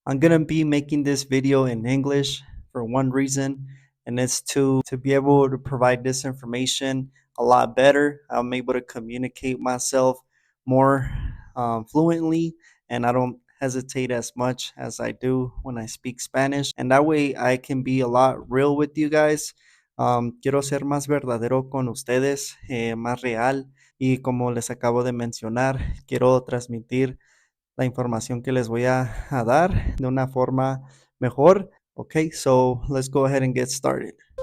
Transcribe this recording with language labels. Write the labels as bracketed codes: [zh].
[en] I'm going to be making this video in English for one reason, and it's to be able to provide this information a lot better. I'm able to communicate myself more fluently, and I don't hesitate as much as I do when I speak Spanish, and that way I can be a lot real with you guys. [es] Quiero ser más verdadero con ustedes, más real, y como les acabo de mencionar, quiero transmitir la información que les voy a dar de una forma mejor. [en] Okay, so let's go ahead and get started.